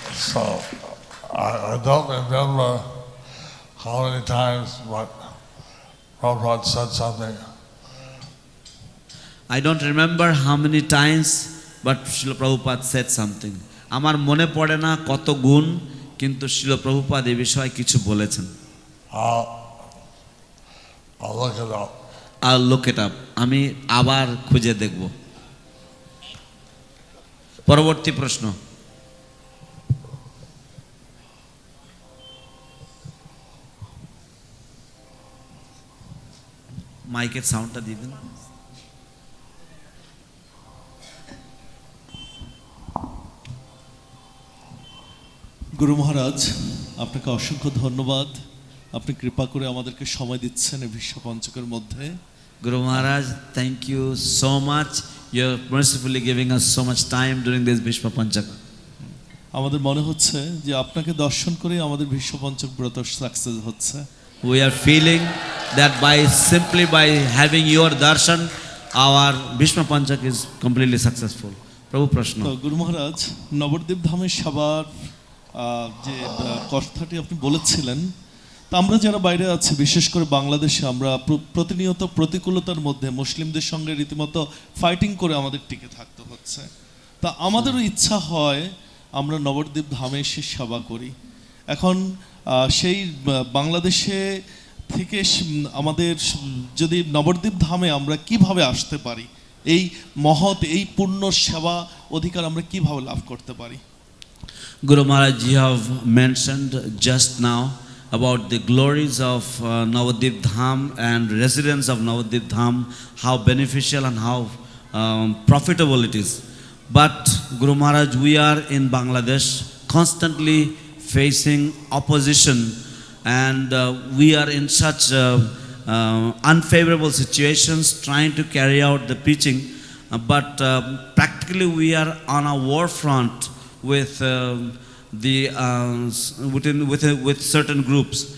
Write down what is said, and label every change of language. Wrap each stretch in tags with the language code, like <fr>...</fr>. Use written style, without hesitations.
<en>So I don't remember how many times but Prabhupada said something. I don't remember how many times but Srila Prabhupada said something.</en> <bn>আমার মনে পড়ে না কত গুণ, কিন্তু Srila Prabhupada এই বিষয়ে কিছু বলেছেন।</bn> <en>I'll look it up. I'll look it up.</en> <bn>আমি আবার খুঁজে দেখব। পরবর্তী প্রশ্ন। মাইকের সাউন্ডটা দিয়ে দিন। গুরু মহারাজ, আপনাকে অসংখ্য ধন্যবাদ। আপনি কৃপা করে আমাদেরকে সময় দিচ্ছেন এই বিশ্ব পঞ্চকের মধ্যে।</bn> <en>Guru Maharaj, thank you so much. You're mercifully giving us so much time during this Bhishma Panchaka.</en> <bn>আমাদের মনে হচ্ছে যে আপনাকে দর্শন করে আমাদের বিশ্ব পঞ্চক ব্রত সাকসেস হচ্ছে।</bn> <en>We are feeling that simply by having your darshan, our Bhishma Panchak is completely successful.</en> <bn>Prabhu Prashna. তো গুরু মহারাজ, নবদ্বীপ ধামের সবার যে কথাটি আপনি বলেছিলেন, তা আমরা যারা বাইরে আছি, বিশেষ করে বাংলাদেশে, আমরা প্রতিনিয়ত প্রতিকূলতার মধ্যে মুসলিমদের সঙ্গে রীতিমতো ফাইটিং করে আমাদের টিকে থাকতে হচ্ছে। তা আমাদেরও ইচ্ছা হয় আমরা নবদ্বীপ ধামে এসে সেবা করি। এখন সেই বাংলাদেশে থেকে আমাদের যদি নবদ্বীপ ধামে আমরা কিভাবে আসতে পারি, এই মহৎ এই পূর্ণ সেবা অধিকার আমরা কিভাবে লাভ করতে পারি?</bn> <en>Guru Maharaj, you have mentioned just now about the glories of Navadvip Dham and residents of Navadvip Dham, how beneficial and how profitable it is. But Guru Maharaj, we are in Bangladesh constantly facing opposition, and we are in such unfavorable situations trying to carry out the preaching, but practically we are on a war front with with certain groups.</en>